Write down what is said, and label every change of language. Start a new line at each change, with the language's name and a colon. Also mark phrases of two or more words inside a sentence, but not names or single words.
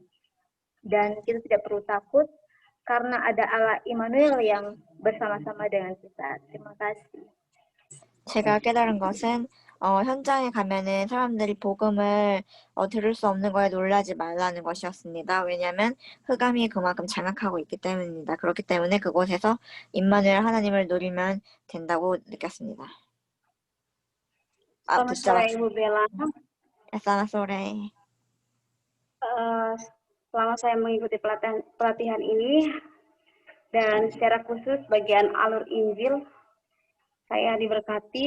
Indonesian: Dan kita tidak perlu takut karena ada Allah Immanuel yang bersama-sama dengan kita. Terima kasih.
Korean: 제가 깨달은 것은 현장에 가면은 사람들이 복음을 들을 수 없는 거에 놀라지 말라는 것이었습니다. 왜냐하면 흑암이 그만큼 장악하고 있기 때문입니다. 그렇기 때문에 그곳에서 임마누엘 하나님을 누리면 된다고 느꼈습니다.
Indonesian: Selamat sore Ibu Bella. Selamat sore. Selama saya mengikuti pelatihan ini dan secara khusus bagian alur Injil, saya diberkati